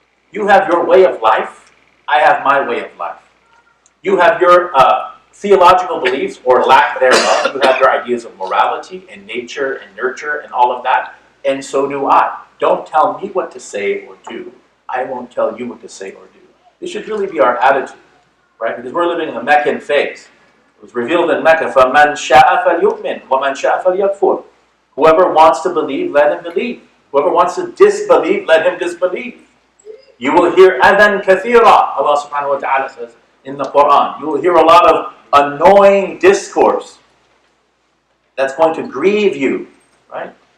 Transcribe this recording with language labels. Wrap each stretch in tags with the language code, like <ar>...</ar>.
<en>You have your way of life, I have my way of life. You have your theological beliefs, or lack thereof. You have your ideas of morality and nature and nurture and all of that, and so do I. Don't tell me what to say or do. I won't tell you what to say or do. This should really be our attitude, right? Because we're living in the Meccan phase. It was revealed in Mecca,</en> <ar>فَمَنْ شَاءَ فَلْيُؤْمِنْ وَمَنْ شَاءَ فَلْيَكْفُرْ.</ar> <en>Whoever wants to believe, let him believe. Whoever wants to disbelieve, let him disbelieve. You will hear</en> <ar>adhan kathira,</ar> <en>Allah subhanahu wa ta'ala says in the Quran. You will hear a lot of annoying discourse that's going to grieve you, right?</en>